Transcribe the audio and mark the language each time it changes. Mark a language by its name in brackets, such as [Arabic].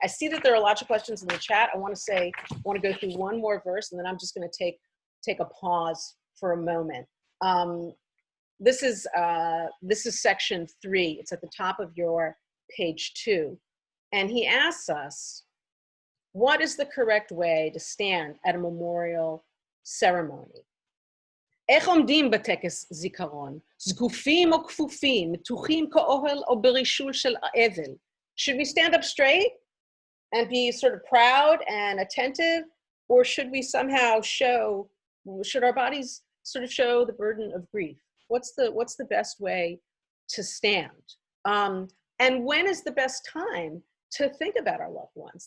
[English] I see that there are lots of questions in the chat. I want to go through one more verse, and then I'm just going to take a pause for a moment. This is section 3. It's at the top of your page 2. And he asks us, what is the correct way to stand at a memorial ceremony? [Hebrew] איך עומדים בטקס זיכרון? זקופים או כפופים, מתוחים כאוהל או ברישול של אבל? [English] Should we stand up straight and be sort of proud and attentive? Or should we somehow should our bodies sort of show the burden of grief? What's the best way to stand? And when is the best time to think about our loved ones?